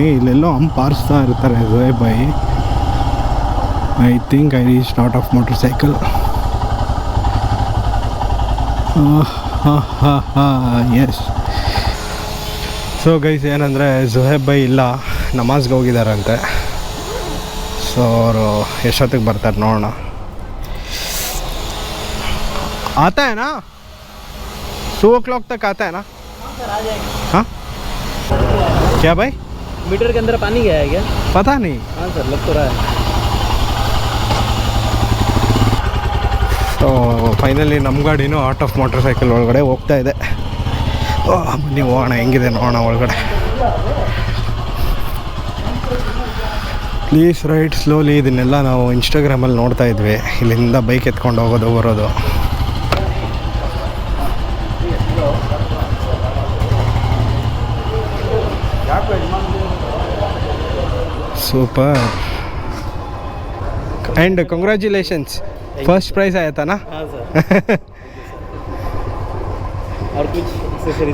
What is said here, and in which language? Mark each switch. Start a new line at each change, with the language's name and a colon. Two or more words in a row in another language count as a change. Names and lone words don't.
Kannada: ಇಲ್ಲೆಲ್ಲೋ ಹಂಪ್ ಆರಿಸ್ತಾ ಇರ್ತಾರೆ ಝುಯೇಬ್ ಬೈ.
English: I think I reach
Kannada: ಆರ್ಟ್ ಆಫ್ ಮೋಟರ್ ಸೈಕಲ್. ಎಸ್.
English: so guys,
Kannada: ಏನಂದರೆ ಝುಯೇಬ್ ಬೈ ಇಲ್ಲ, ನಮಾಜ್ಗೆ ಹೋಗಿದ್ದಾರಂತೆ. ಸೊ ಅವರು ಎಷ್ಟೊತ್ತಿಗೆ ಬರ್ತಾರೆ ನೋಡೋಣ.
Hindi: आता है ना 2 o'clock तक आता है ना? हाँ, क्या भाई? मीटर के अंदर पानी गया है क्या? पता नहीं. हाँ सर, लग तो रहा है.
English: so finally
Kannada: ನಮ್ಮ ಗಾಡಿನೂ ಆರ್ಟ್ ಆಫ್ ಮೋಟರ್ ಸೈಕಲ್ ಒಳಗಡೆ ಹೋಗ್ತಾ ಇದೆ. ನೀವು ಹೋಗೋಣ, ಹೆಂಗಿದೆ ನೋಡೋಣ ಒಳಗಡೆ.
English: please ride slowly.
Kannada: ಇದನ್ನೆಲ್ಲ ನಾವು ಇನ್ಸ್ಟಾಗ್ರಾಮಲ್ಲಿ ನೋಡ್ತಾ ಇದ್ವಿ, ಇಲ್ಲಿಂದ ಬೈಕ್ ಎತ್ಕೊಂಡು ಹೋಗೋದು ಬರೋದು.
English: super and congratulations, first prize
Hindi: आया था ना? हाँ सर. और कुछ एक्सेसरीज?